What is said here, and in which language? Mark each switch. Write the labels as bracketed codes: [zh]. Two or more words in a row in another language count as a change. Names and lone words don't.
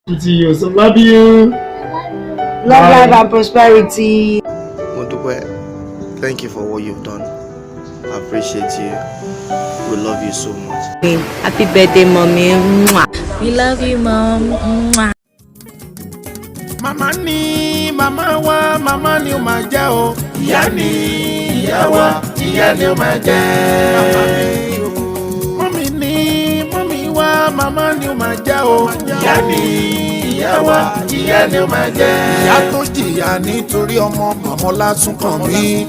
[en] To you, so love you. Long Bye. life and prosperity. [yo] Mo dúpẹ́. [en] Thank you for what you've done. I appreciate you. We love you so much. Happy birthday, mommy. Mwah. We love you, mom. Mwah. [yo] Màmá ni, màmá wa, màmá ni ó máa jẹ́ o. Ìyá ni, ìyá wa. ìyá ni ó máa jẹ́. Mọ́mì ni, mọ́mì wá, màmá ni ó máa jẹ́ o. Ìyá ni, ìyá wa, ìyá ni ó máa jẹ́. Ìyá tó jìyà nítorí ọmọ, màmá Ọlásùnkànmí.